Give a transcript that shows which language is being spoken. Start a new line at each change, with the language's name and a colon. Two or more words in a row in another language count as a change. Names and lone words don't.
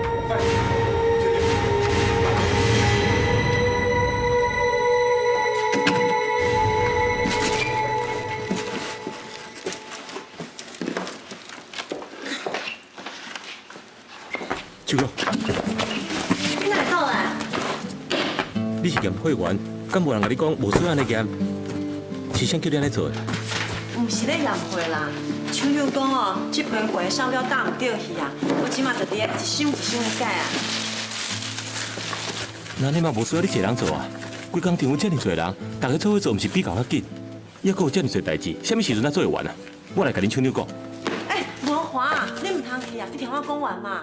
Min Nan Chinese: 秋玉，你哪会倒来？你是验会员，敢无人甲你讲无需要安尼验？是谁叫你安尼做的？唔是咧验货啦，秋玉讲哦，这批货商标打唔对去啊，我即马就伫一箱一箱的改啊。那你嘛无需要你一个人做啊？规工场有遮尔侪人，大家做伙做，毋是比较较紧？还阁有遮尔侪代志，什么时阵才做会完啊？我来甲恁秋妞讲。哎，文华，你唔通去啊？你听我讲完嘛。